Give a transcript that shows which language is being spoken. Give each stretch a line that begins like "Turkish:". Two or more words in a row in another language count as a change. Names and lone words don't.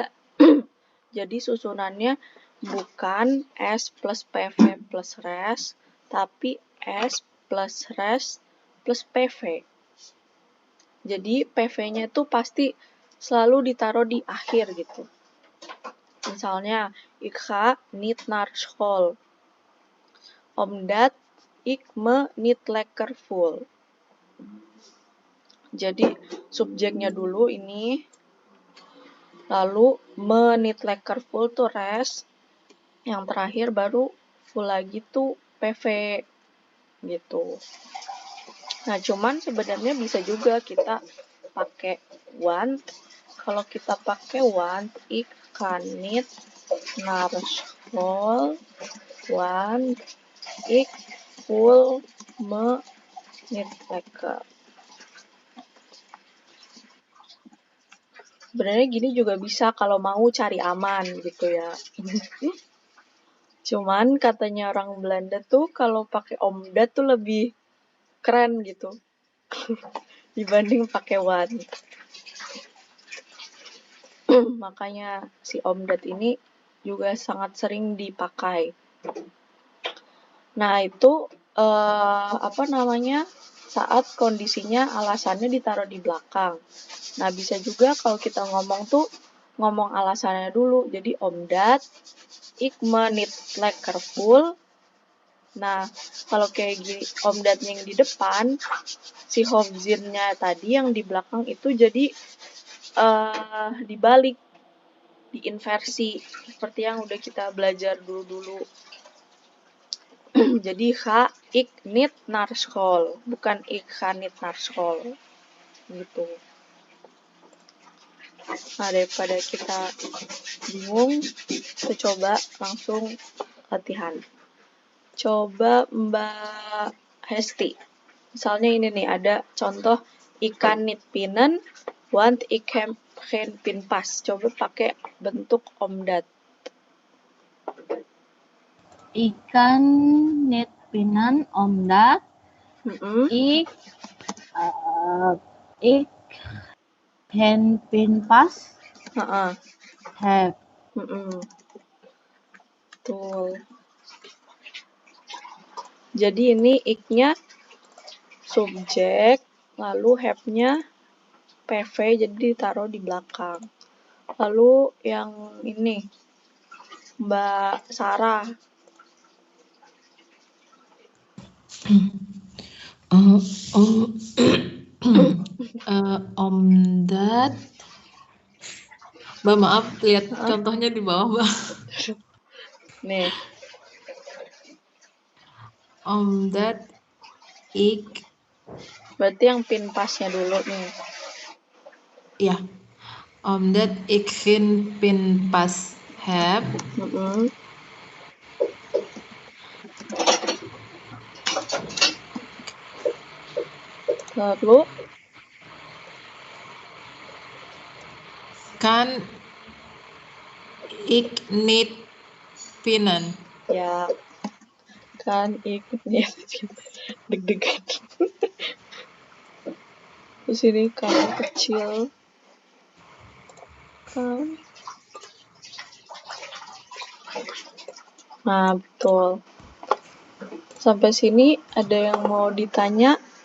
Indonesian: Jadi susunannya bukan S plus PV plus res, tapi S plus res plus PV. Jadi PV-nya itu pasti selalu ditaruh di akhir gitu. Misalnya,
Dutch: ik ga niet naar school. Omdat ik me niet lekker voel.
Indonesian: Jadi subjeknya dulu ini, lalu
Dutch: me niet lekker voel
Indonesian: tuh res, yang terakhir baru full lagi tuh PV gitu. Nah, cuman sebenarnya bisa juga kita pakai want. Kalau kita pakai
Dutch: want, ik kan niet naar school, want ik voel me niet lekker.
Indonesian: Sebenarnya gini juga bisa kalau mau cari aman gitu ya. Cuman katanya orang Belanda tuh kalau pakai omdat tuh lebih keren gitu dibanding pakai want. Makanya si omdat ini juga sangat sering dipakai. Nah, itu saat kondisinya alasannya ditaruh di belakang. Nah, bisa juga kalau kita ngomong tuh ngomong alasannya dulu.
Dutch: Jadi omdat ik me niet lekker voel.
Indonesian: Nah, kalau kayak gini omdatnya yang di depan, si hofzinnya tadi yang di belakang itu jadi dibalik, diinversi seperti yang udah kita belajar dulu-dulu.
Dutch: Jadi ga ik niet naar school, bukan ik ga niet naar school gitu.
Indonesian: Nah, daripada kita bingung, kita coba langsung latihan. Coba Mbak Hesti, misalnya ini nih ada contoh
Dutch: ikan niet pinnen, want ik heb geen pinpas.
Indonesian: Coba pakai bentuk omdat.
Dutch: Ikan niet pinnen omdat ik geen pinpas heb.
Indonesian: Betul. Jadi ini ik-nya subjek, lalu have-nya PV, jadi ditaruh di belakang. Lalu yang ini, Mbak Sarah. Omdat. Mbak, maaf, lihat contohnya di bawah, Mbak. Nih.
Dutch: Omdat ik.
Indonesian: Berarti yang pinpasnya dulu nih. Ya.
Dutch: Omdat ik geen pinpas heb.
Indonesian: Lalu
Dutch: Kan ik niet pinnen. Ya, kan ik niet deg-degan.
Indonesian: Terus ini kamu kecil. Kan Nah, betul. Sampai sini ada yang mau ditanya?